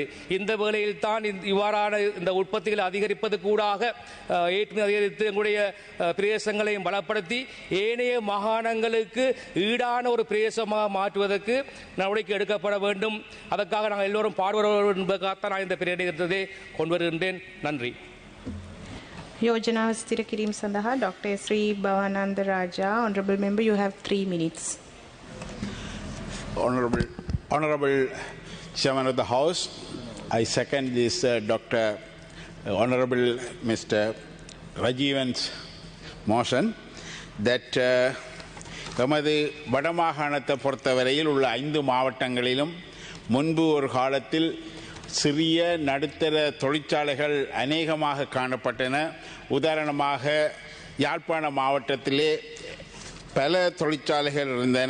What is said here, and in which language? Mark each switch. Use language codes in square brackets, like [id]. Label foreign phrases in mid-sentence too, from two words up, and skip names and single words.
[ta] இந்த வேளையில் தான் இவ்வாறான இந்த உற்பத்திகளை அதிகரிப்பதற்கூடாக ஏற்றுமதி அதிகரித்து எங்களுடைய பிரதேசங்களையும் பலப்படுத்தி ஏனைய மாகாணங்களுக்கு ஈடான ஒரு பிரதேசமாக மாற்றுவதற்கு நடவடிக்கை எடுக்கப்பட வேண்டும். அதற்காக நாங்கள் எல்லோரும் பாடுபட என்பதற்காக நான் இந்த பிரேரணையை கொண்டு வருகின்றேன். நன்றி. [si] योजनाව ස්ථිර කිරීම සඳහා Dr. [en] Sri Bhavananda Raja, Honorable Member, you have 3 minutes. Honorable Chairman of the House, I second this Honorable Mr. Rajivan's motion that [ta] நமது வடமாகாணத்தை பொறுத்தவரையில் உள்ள 5 மாவட்டங்களிலும் முன்பு ஒரு காலத்தில் சிறிய நடுத்தர தொழிற்சாலைகள் அநேகமாக காணப்பட்டன. உதாரணமாக யாழ்ப்பாண மாவட்டத்திலே பல தொழிற்சாலைகள் இருந்தன.